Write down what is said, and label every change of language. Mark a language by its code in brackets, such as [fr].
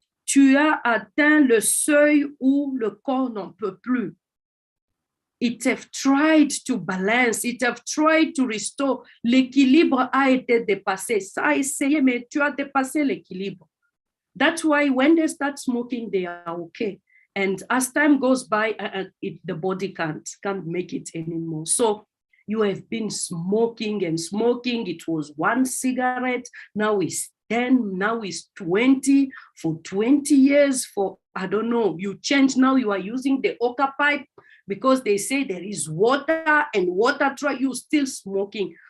[fr] Tu as atteint le seuil où le corps n'en peut plus. [en] It have tried to balance, it have tried to restore. [fr] L'équilibre a été dépassé. Ça a essayé, mais tu as dépassé l'équilibre. [en] That's why when they start smoking, they are okay. And as time goes by, the body can't make it anymore. So you have been smoking and smoking. It was 1 cigarette, now it's 10, now it's 20, for 20 years, for, I don't know, you change now, you are using the Oka pipe because they say there is water and water try, you still smoking.